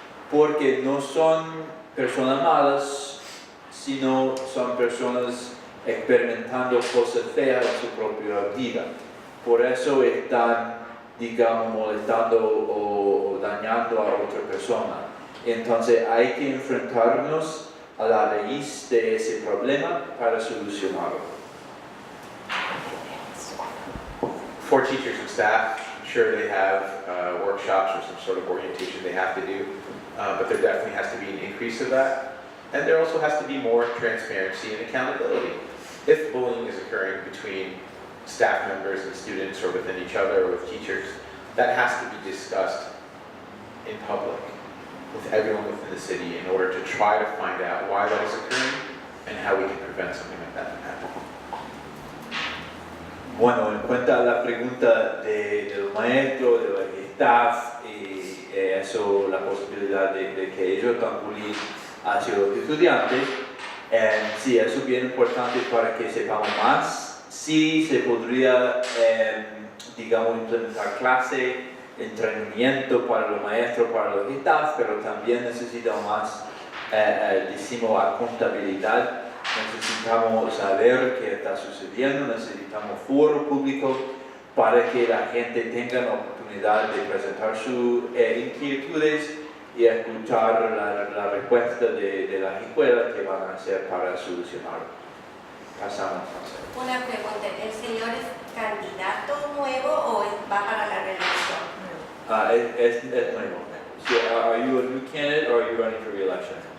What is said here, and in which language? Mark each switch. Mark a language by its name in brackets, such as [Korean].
[Spanish] Porque no son personas malas, sino son personas experimentando cosas feas en su propia vida. Por eso están, digamos, molestando o dañando a otra persona. Entonces hay que enfrentarnos a la raíz de ese problema para solucionarlo. [English] For teachers and staff, I'm sure they have workshops or some sort of orientation they have to do, but there definitely has to be an increase of that. And there also has to be more transparency and accountability. If bullying is occurring between staff members and students or within each other or with teachers, that has to be discussed in public with everyone within the city in order to try to find out why that is occurring and how we can prevent something like that from happening. [Spanish] Bueno, en cuanto a la pregunta de los maestros, de los staff y eso, la posibilidad de que ellos también hacia los estudiantes, sí, eso es bien importante para que sepamos más. Sí se podría, digamos, implementar clase, entrenamiento para los maestros, para los staff, pero también necesitamos más, decimos, contabilidad. Necesitamos saber qué está sucediendo, necesitamos foro público para que la gente tenga la oportunidad de presentar sus inquietudes y escuchar la respuesta de las escuelas que van a hacer para solucionarlo. Pasamos a hacer. Una pregunta, ¿el señor es candidato nuevo o va para la reelección? Es nuevo. [English] So are you a new candidate or are you running for re-election?